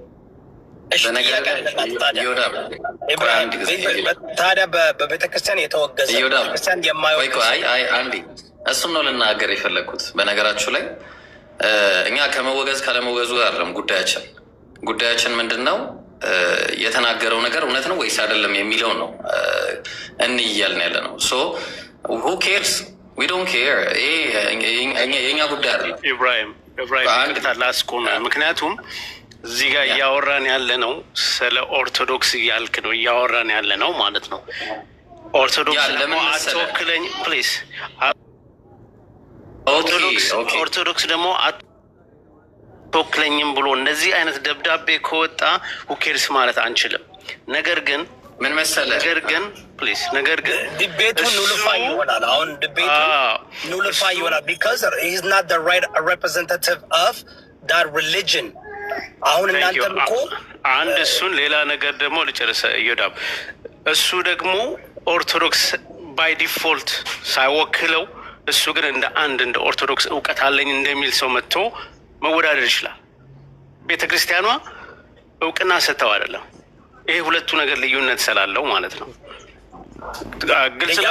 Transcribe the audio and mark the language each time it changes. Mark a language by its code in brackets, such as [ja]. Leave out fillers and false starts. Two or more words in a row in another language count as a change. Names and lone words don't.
[am] ታዲያ በቤተክርስቲያን የተወገዘ ቤተክርስቲያን አንዴ እሱን ነው ልናገር የፈለግኩት። በነገራችሁ ላይ እኛ ከመወገዝ ካለመወገዙ ጋር አይደለም ጉዳያችን ምንድን ነው? የተናገረው ነገር እውነት ነው ወይስ አይደለም የሚለው ነው እያልን ያለ ነው። ሶ [en] who cares? we don't care። [am] የኛ ጉዳይ አይደለም። ኢብራሂም ላስቆም። ምክንያቱም እዚህ ጋር እያወራን ያለ ነው ስለ ኦርቶዶክስ እያልክ ነው እያወራን ያለ ነው ማለት ነው። ኦርቶዶክስ ደግሞ አትወክለኝ ፕሊዝ። ኦርቶዶክስ ደግሞ አትወክለኝም ብሎ እንደዚህ አይነት ደብዳቤ ከወጣ ሁኬርስ ማለት አንችልም። ነገር ግን ምን መሰለህ፣ ነገር ግን ዲቤቱ ኑልፋይ ይሆናል። አሁን ዲቤቱ ኑልፋይ ይሆናል [en] because he is not the right representative of that religion። [am] አሁን እናንተም እኮ አንድ እሱን ሌላ ነገር ደግሞ ልጨርሰ እዮዳብ እሱ ደግሞ ኦርቶዶክስ [en] by default [am] ሳይወክለው እሱ ግን እንደ ኦርቶዶክስ እውቀት አለኝ እንደሚል ሰው መጥቶ መወዳደር ይችላል። ቤተክርስቲያኗ እውቅና ሰጥተው አይደለም። ይሄ ሁለቱ ነገር ልዩነት ስላለው ማለት ነው። ግልጽ ነው።